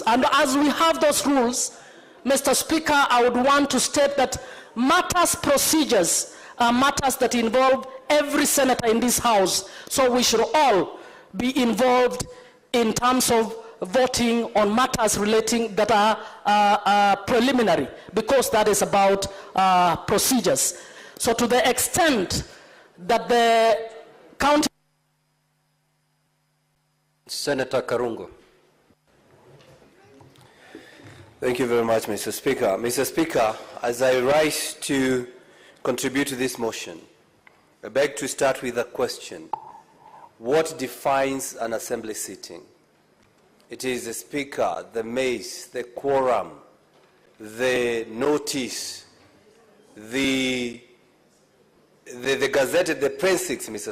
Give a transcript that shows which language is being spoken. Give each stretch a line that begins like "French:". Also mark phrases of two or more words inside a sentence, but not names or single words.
English: And as we have those rules, Mr. Speaker, I would want to state that matters procedures are matters that involve every senator in this House. So we should all be involved in terms of voting on matters relating that are preliminary, because that is about procedures. So to the extent that the county... Senator Karungo. Thank you very much, Mr. Speaker. Mr. Speaker, as I rise to contribute to this motion, I beg to start with a question. What defines an assembly sitting? It is the Speaker, the mace, the quorum, the notice, the Gazette, the Prensix, Mr.